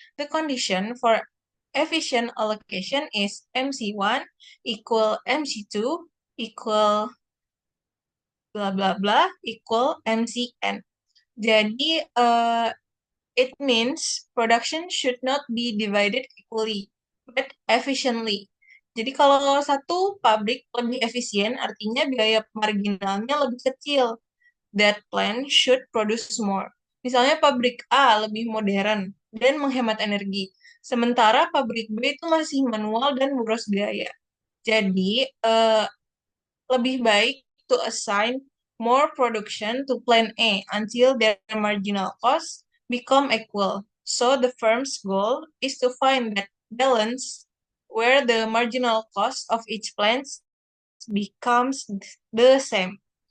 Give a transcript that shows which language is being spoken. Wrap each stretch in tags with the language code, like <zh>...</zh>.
<en>The condition for efficient allocation is MC1 equal MC2 equal blah blah blah equal MCN. Jadi, it means production should not be divided equally, but efficiently.</en> <id>Jadi kalau satu pabrik lebih efisien, artinya biaya marginalnya lebih kecil.</id> <en>That plant should produce more.</en> <id>Misalnya pabrik A lebih modern dan menghemat energi, sementara pabrik B itu masih manual dan boros biaya. Jadi, lebih baik</id> <en>to assign more production to plan A until their marginal costs become equal. So the firm's goal is to find that balance where the marginal cost of each plant becomes the same.</en>